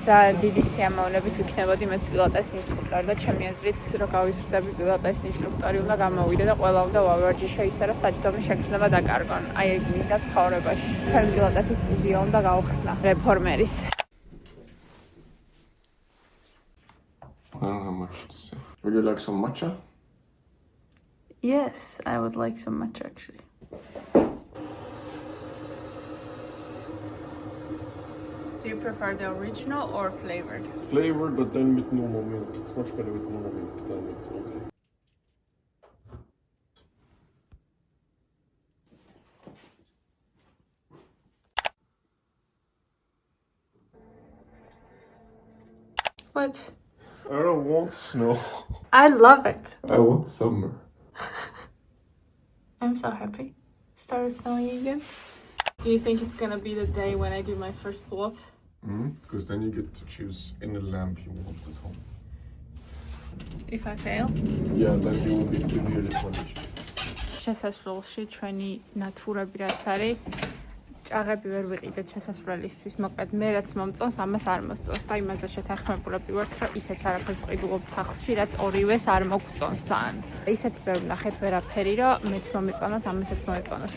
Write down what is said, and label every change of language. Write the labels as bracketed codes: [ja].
[ka] ძალიან დიდი სიამოვნებით ვიქნებოდი მეც პილატეს ინსტრუქტორი და ჩემი აზრით რო გავიზრდები პილატეს ინსტრუქტორი უნდა გამოვიდე და ყველა უნდა ვავარჯიშო ისე რომ საჯდომის შეგრძნება დაკარგონ. აი ეგ მინდა ცხოვრებაში. ჩემი პილატესის სტუდიო უნდა გავხსნა რეფორმერის. [en] I don't have much to say. Would you like some matcha? Yes, I would like some matcha actually. Do you prefer the original or flavored? Flavored, but then with normal milk. It's much better with normal milk than with Oatly. What? I don't want snow. I love it. I want summer. I'm so happy. Started snowing again. Do you think it's gonna be the day when I do my first pull-up? Because then you get to choose any lamp you want at home. If I fail? Yeah, then you will be severely punished. [ka] შესასვლელში ჩვენი ნატურები რაც არის ჭაღები ვერ ვიყიდეთ შესასვლელისთვის, მოკლედ მე რაც მომწონს, ამას არ მოსწონს და იმაზე შეთანხმებულები ვართ, რომ ისეც არაფერს ვყიდულობთ სახლში, რაც ორივეს არ მოგწონს ძალიან. ისეთი ვერ ვნახეთ ვერაფერი, რომ მეც მომეწონოს, ამასაც მოეწონოს.